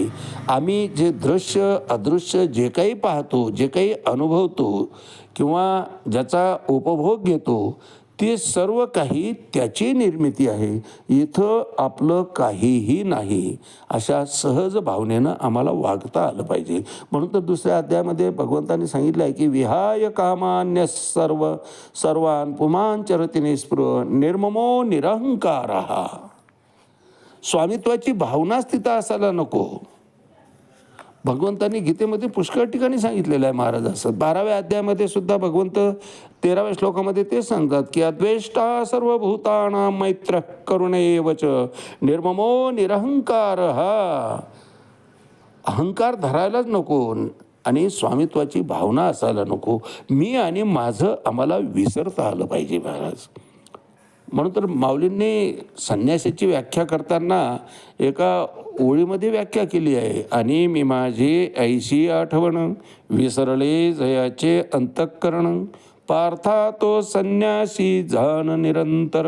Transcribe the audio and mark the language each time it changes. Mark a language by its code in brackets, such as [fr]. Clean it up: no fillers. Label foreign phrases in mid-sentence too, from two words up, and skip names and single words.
[mr] आम्ही जे दृश्य अदृश्य जे काही पाहतो, जे काही अनुभवतो किंवा ज्याचा उपभोग घेतो, ते सर्व काही त्याची निर्मिती आहे. इथं आपलं काहीही नाही, अशा सहज भावनेनं आम्हाला वागता आलं पाहिजे. म्हणून तर दुसऱ्या अध्यायामध्ये भगवंतांनी सांगितलं आहे की [sa] विहाय कामान्य सर्वान पुमान चरती निस्पृह निर्ममो निरहंकारः. [mr] स्वामित्वाची भावनाच तिथं असायला नको. भगवंतांनी गीतेमध्ये पुष्कळ ठिकाणी सांगितलेलं आहे महाराज. असं 12व्या अध्यायामध्ये सुद्धा भगवंत 13व्या श्लोकामध्ये ते सांगतात की [sa] अद्वेष्टा सर्वभूतानां मैत्र करुणेव च निर्ममो निरहंकार. [mr] अहंकार धरायलाच नको आणि स्वामित्वाची भावना असायला नको. मी आणि माझं आम्हाला विसरता आलं पाहिजे महाराज. म्हणून तर माऊलींनी संन्यासाची व्याख्या करताना एका ओळीमध्ये व्याख्या केली आहे. आणि मी माझी ऐशी आठवण विसरले जयाचे अंतःकरण पार्था तो संन्यासी जाण निरंतर.